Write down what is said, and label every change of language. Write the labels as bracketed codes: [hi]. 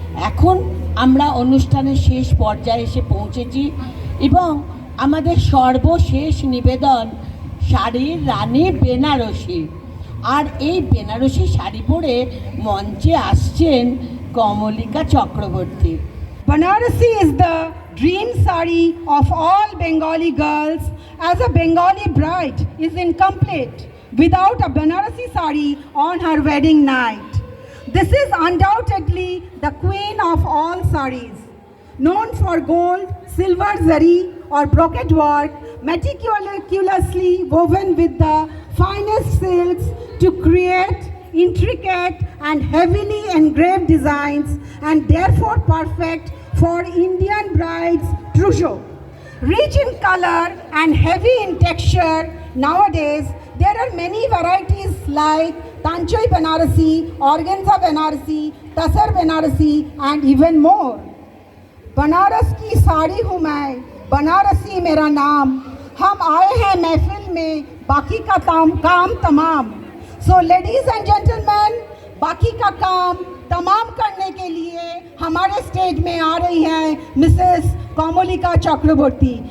[bn] এখন আমরা অনুষ্ঠানের শেষ পর্যায়ে এসে পৌঁছেছি এবং আমাদের সর্বশেষ নিবেদন শাড়ির রানী বেনারসি। আর এই বেনারসি শাড়ি পরে মঞ্চে আসছেন Kamalika Chakraborty. [en] Banarasi is the dream sari of all Bengali girls, as a Bengali bride is incomplete without a Banarasi sari on her wedding night. This is undoubtedly the queen of all saris, known for gold, silver zari or brocade work, meticulously woven with the finest silks to create intricate and heavily engraved designs, and therefore perfect for Indian brides' trousseau. Rich in color and heavy in texture, nowadays there are many varieties like Tanchoi Banarasi, Organza Banarasi, Tasar Banarasi and even more. [hi] Banaras की साड़ी हूँ मैं, बनारसी मेरा नाम, हम आए हैं महफिल में बाकी का काम तमाम। [en] so ladies and gentleman, [hi] बाकी का काम तमाम करने के लिए हमारे स्टेज में आ रही हैं मिसेस कोमलिका चक्रवर्ती।